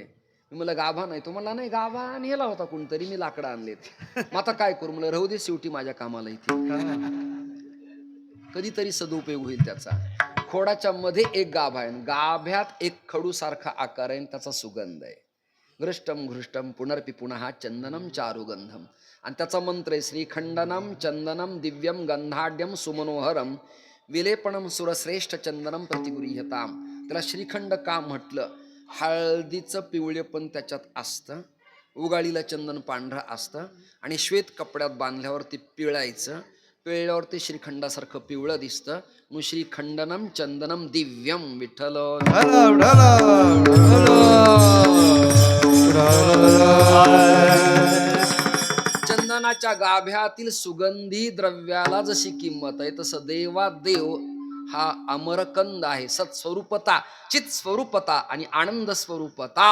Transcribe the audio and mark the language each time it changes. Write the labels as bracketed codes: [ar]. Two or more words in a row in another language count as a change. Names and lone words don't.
[mr] मी म्हणलं गाभा नाही. तो म्हणला नाही, गाभा नेला होता कोणतरी, मी लाकडं आणलेत. मग आता काय करू? म्हणलं राहू दे, शेवटी माझ्या कामाला इथे. कधीतरी सदुपयोग होईल त्याचा. खोडाच्या मध्ये एक गाभा आहे, गाभ्यात एक खडू सारखा आकार आहे, त्याचा सुगंध आहे. [sa] घृष्टम घृष्टम पुनर्पि पुनः चंदनम चारुगंधम. [mr] आणि त्याचा मंत्र आहे [sa] श्रीखंडनम चंदनम दिव्यम गंधाढ्यम सुमनोहरम विलेपणम सुरश्रेष्ठ चंदनम प्रतिगृह्यताम. [mr] त्याला श्रीखंड का म्हटलं? हळदीचं पिवळे पण त्याच्यात असतं, उगाळीला चंदन पांढरं असतं आणि श्वेत कपड्यात बांधल्यावर ते पिळायचं. पिळल्यावर ते श्रीखंडासारखं पिवळं दिसतं. मग [sa] श्रीखंडनम चंदनम दिव्यम. [mr] विठ्ठल. चंदनाच्या गाभ्यातील सुगंधी द्रव्याला जशी किंमत आहे तसं देवात देव हा अमरकंद आहे. सत्स्वरूपता, चित स्वरूपता आणि आनंद स्वरूपता.